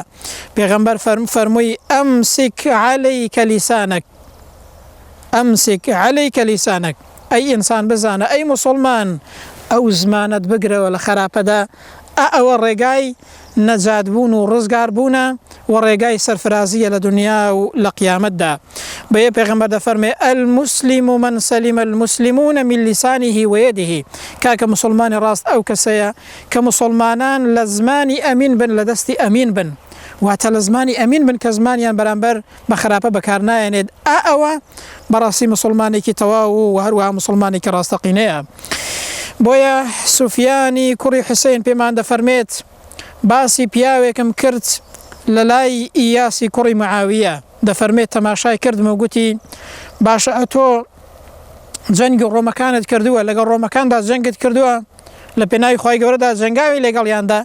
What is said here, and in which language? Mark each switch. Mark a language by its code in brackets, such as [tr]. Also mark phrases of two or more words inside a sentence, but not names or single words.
[ckb] پێغەمبەر فەرمووی [ar] ئەمسک عەلەیکە لیسانەک، ئەمسک عەلەیکە لیسانەک، [ckb] ئەی ئینسان بزانە ئەی موسڵمان ئەو زمانت بگرەوە لە خراپەدا، ئەوە ڕێگای نەجات بوون و ڕزگار بوونە و ڕێگای سەرفرازیە لە دنیا و لە قیامەتدا. بەیە پێغەمبەر دەفەرمێ [ar] المسلم من سلم المسلمون من لسانه ويده، [ckb] کاکە مسلمانی ڕاست ئەو کەسەیە کە مسلمانان لە زمانی ئەمین بن، لە دەستی ئەمین بن، واتە لە زمانی ئەمین بن کە زمانیان بەرامبەر بە خراپە بەکار نایەنێت، ئەوە بەڕاستی مسلمانێکی تەواو و هەروەها مسلمانێکی ڕاستەقینەیە. بۆیە سوفیانی کوڕی حوسێن پێمان دەفەرمێت باسی پیاوێکم کرد لە لای ئیاسی کوڕی معاویە، دەفەرمێت تەماشای کردم و گوتی باشە ئەتۆ جەنگی ڕۆمەکانت کردووە، لەگەڵ ڕۆمەکاندا جەنگت کردووە، لە پێناوی خی گەورەدا جەنگاوی لەگەڵیاندا؟